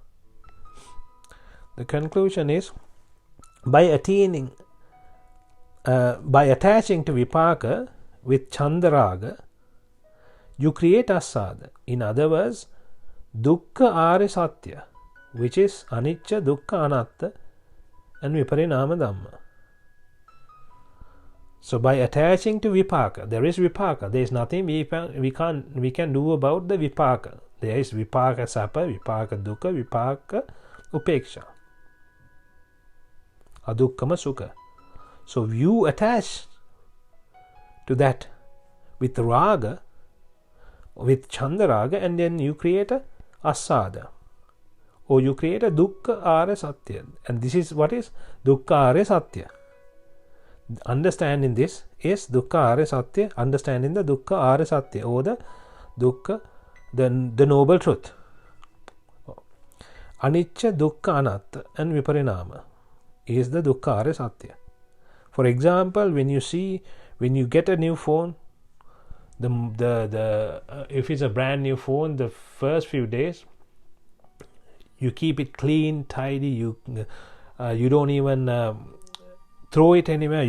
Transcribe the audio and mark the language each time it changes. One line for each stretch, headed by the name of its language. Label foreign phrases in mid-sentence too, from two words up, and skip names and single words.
English: The conclusion is, by attaining, by attaching to vipaka with chandaraga, you create asada. In other words,
Pali: dukkha arya satya,
English: which is
Pali: anicca, dukkha, anatta,
English: and
Pali: viparinama dhamma.
English: So by attaching to vipaka, there is vipaka. There is nothing we can do about the vipaka. There is
Pali: vipaka sapa, vipaka dukkha, vipaka upeksha, adukkama sukha.
English: So you attach to that with raga, with chandaraga, and then you create a asada, or you create a
Pali: dukkha arya satya.
English: And this is what is
Pali: dukkha arya satya.
English: Understanding this is
Pali: dukkha arya satya,
English: understanding the
Pali: dukkha arya satya,
English: or the dukkha, the noble truth.
Pali: Anicca, dukkha, anatta,
English: and viparinama is the
Pali: dukkha arya satya.
English: For example, when you get a new phone, if it's a brand new phone, the first few days you keep it clean, tidy. You don't even throw it anywhere.